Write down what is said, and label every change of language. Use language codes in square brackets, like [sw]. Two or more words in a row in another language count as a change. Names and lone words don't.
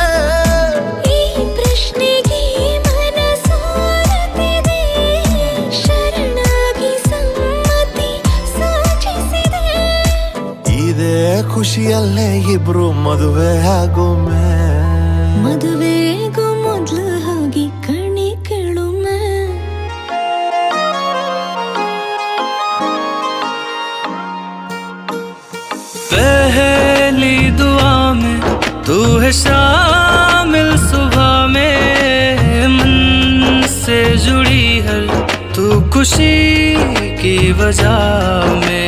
[kn] ಈ ಪ್ರಶ್ನೆಗೆ ಮನ ಸೋರುತ್ತಿದೆ ಶರಣಾಗಿ ಸಮ್ಮತಿ ಸೂಚಿಸಿದೆ ಇದೇ ಖುಷಿಯಲ್ಲೇ ಇಬ್ರು ಮದುವೆ ಆಗೋಮೆ ಮದುವೆಗೂ ಮೊದ್ಲು ಹೋಗಿ ಕಣಿ ಕೇಳುಮೆ [hi] पहली दुआ में तू है शामिल सुबह में मन से जुड़ी हर तू खुशी की वजह में